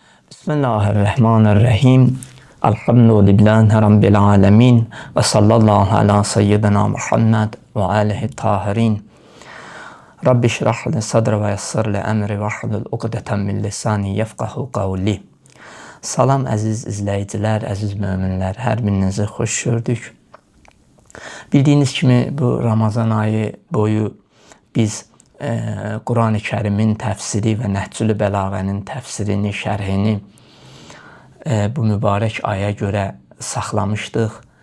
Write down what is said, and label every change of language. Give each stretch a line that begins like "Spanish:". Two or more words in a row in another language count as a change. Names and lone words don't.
Arabic: بسم الله الرحمن الرحيم الحمد لله رب العالمين. وصلى الله على سيدنا محمد وآله الطاهرين. رب اشرح لي صدري ويسر لي أمري واحلل عقدة من لساني يفقهوا قولي.
Azerbaijani: Salam əziz izləyicilər, əziz möminlər, hər birinizi xoş gördük. Bildiyiniz kimi bu Ramazan ayı boyu biz Quran-ı Kərimin təfsiri və Nəhcül Bəlağənin təfsirini, şərhini bu mübarək aya görə saxlamışdıq.